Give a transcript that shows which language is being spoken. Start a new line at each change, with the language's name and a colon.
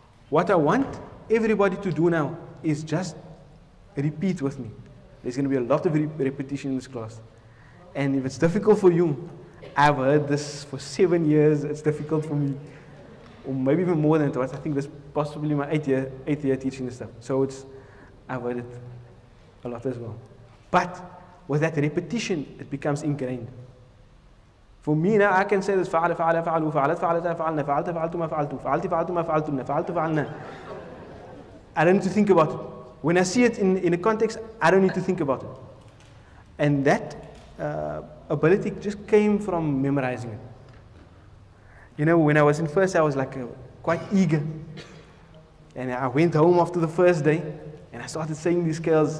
English: What I want everybody to do now is just repeat with me. There's going to be a lot of repetition in this class. And if it's difficult for you, I've heard this for 7 years. It's difficult for me. Or maybe even more than it was. I think this is possibly my eighth year teaching this stuff. So I've heard it a lot as well. But with that repetition, it becomes ingrained. For me now, I can say this,
Arabic: فعل فعل فعلوا فعلت فعلتا فعلنا فعلت فعلت ما فعلتوا فعلت فعلت ما فعلتن فعلت فعلنا.
English: I don't need to think about it. When I see it in a context, I don't need to think about it. And that ability just came from memorizing it. You know, when I was in first, I was like quite eager. And I went home after the first day, and I started saying these scales.